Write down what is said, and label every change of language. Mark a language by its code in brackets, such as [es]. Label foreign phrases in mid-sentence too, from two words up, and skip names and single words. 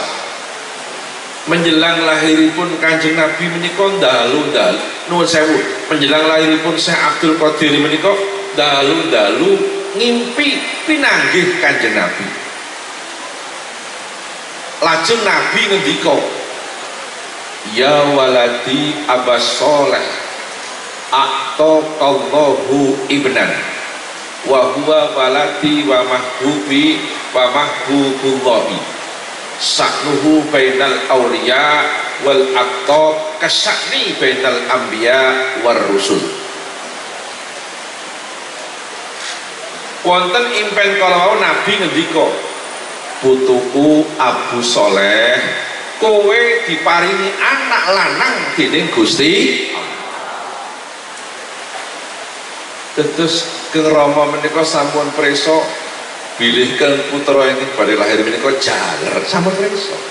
[jv] Menjelang lahiripun Kanjeng Nabi menika dalu-dalu nuwun sewu, menjelang lahiripun Syekh Abdul Qadir menika dalu-dalu ngimpi pinanggih Kanjeng Nabi. Lajeng Nabi ngendika, [ar] يا ولدي أبا صالح أعطاك الله ابنا وهو ولدي ومحبوبي ومحبوب الله شأنه بين الأولياء والأقطاب كشأني بين الأنبياء والرسل. [jv] Wonten impen kalau Nabi ngendika, putuku Abu Soleh kowe diparingi anak lanang dening Gusti. Terus Keng Rama menika sampun preso bilihken putra ini badhe lahir menika jaler sampun preso.